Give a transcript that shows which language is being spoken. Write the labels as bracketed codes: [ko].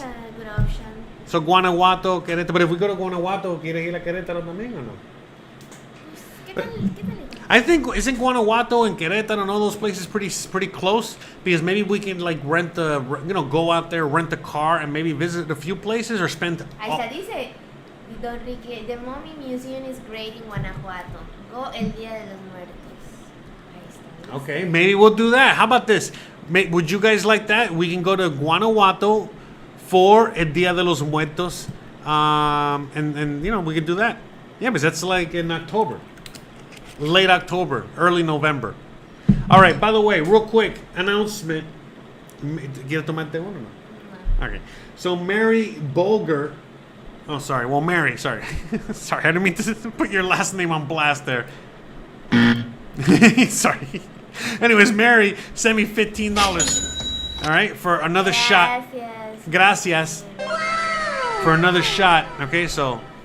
[en] También es a good option. So Guanajuato, Querétaro. [es] But if we go to Guanajuato, ¿quieres ir a Querétaro también o no? ¿Qué tal? ¿Qué tal? [en] I think isn't Guanajuato and Querétaro and all those places pretty close because maybe we can like go out there, rent a car, and maybe visit a few places or spend. Ahí está, dice Don Rique, the Mummy Museum is great in Guanajuato. [es] Go el Día de los Muertos. Ahí está. ¿Viste? [en] Okay, maybe we'll do that. How about this? Would you guys like that? We can go to Guanajuato for el Día de los Muertos, and you know we could do that. Yeah, because that's like in October. Late October, early November. All right, by the way, real quick announcement. [es] ¿Quieres tomarte uno o no? [en] Okay. So Mary Bolger. Oh, sorry. Well, Mary, sorry. Sorry, I didn't mean to put your last name on blast there. Sorry. Anyways, Mary sent me $15. All right, for another shot. Gracias. For another shot. Okay, so.